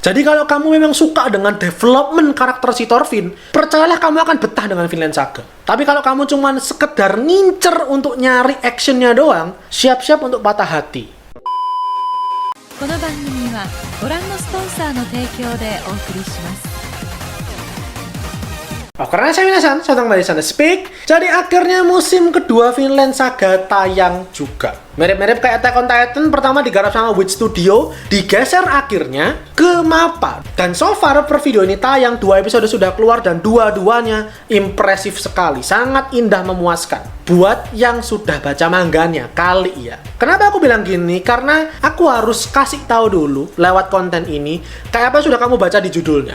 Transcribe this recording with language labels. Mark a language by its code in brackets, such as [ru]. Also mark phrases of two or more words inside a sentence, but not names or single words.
[id] Jadi kalau kamu memang suka dengan development karakter si Thorfinn, percayalah kamu akan betah dengan Vinland Saga. Tapi kalau kamu cuma sekedar ngincer untuk nyari actionnya doang, siap-siap untuk patah hati. [ja] この番組はご覧のスポンサーの提供でお送りします。 [id] Karena saya minasan, saya datang dari sana speak. Jadi akhirnya musim kedua Vinland Saga tayang juga. Mirip-mirip kayak Attack on Titan, pertama digarap sama Witch Studio, digeser akhirnya ke MAPPA. Dan [en] so far [id] per video ini tayang, 2 episode sudah keluar dan dua-duanya impresif sekali, sangat indah memuaskan. Buat yang sudah baca mangganya, kali ya. Kenapa aku bilang gini? Karena aku harus kasih tahu dulu lewat konten ini, kayak apa sudah kamu baca di judulnya.